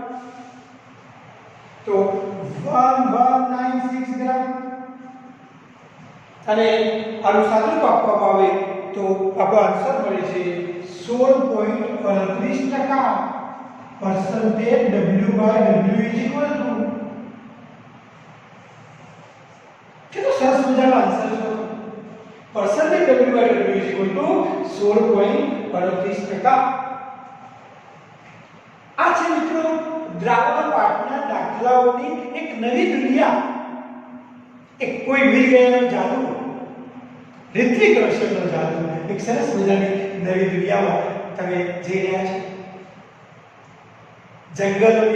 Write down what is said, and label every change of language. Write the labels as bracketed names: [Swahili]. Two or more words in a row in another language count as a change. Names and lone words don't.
[Gujarati] તો 1196 ગ્રામ અને આનું સાદુરૂપ આપવામાં આવે તો આપણો આન્સર મળે છે 16.38% [English] percentage W/W is equal to [Gujarati] કેટલો સરસ મજાનો આન્સર છે [English] percentage W/W is equal to [Gujarati] 16.38%. આ છે મિત્રો દ્રાવણ પાઠના દાખલાઓની એક નવી દુનિયા એક કોઈ વીર ગયાનો જાદુ ઋત્વિક રોશનનો જાદુ એક સરસ મજાની નવી દુનિયામાં તમે જઈ રહ્યા છો જંગલોની